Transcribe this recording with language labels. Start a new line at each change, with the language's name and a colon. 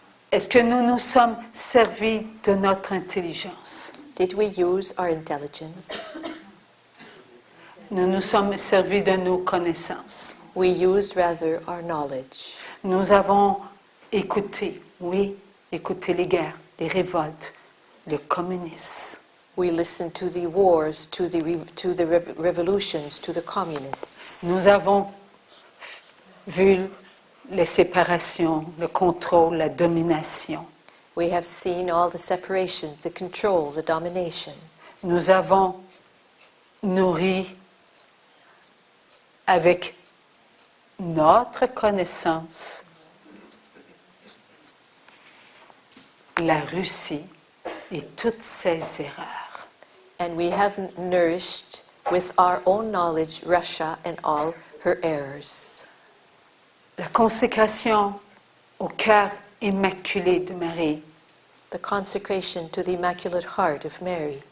French: Est-ce que nous nous sommes servis de notre intelligence?
English: Did we use our intelligence?
French: Nous nous sommes servis de nos connaissances.
English: We used rather our knowledge.
French: Nous avons écouté, oui, écouté les guerres, les révoltes, le communisme.
English: We listened to the wars, to the revolutions, to the communists.
French: Nous avons vu les séparations, le contrôle, la domination.
English: We have seen all the separations, the control, the domination.
French: Nous avons nourri avec notre connaissance la Russie et toutes ses erreurs.
English: And we have nourished with our own knowledge Russia and all her errors.
French: La consécration au cœur immaculé de Marie,
English: The consecration to the Immaculate Heart of Mary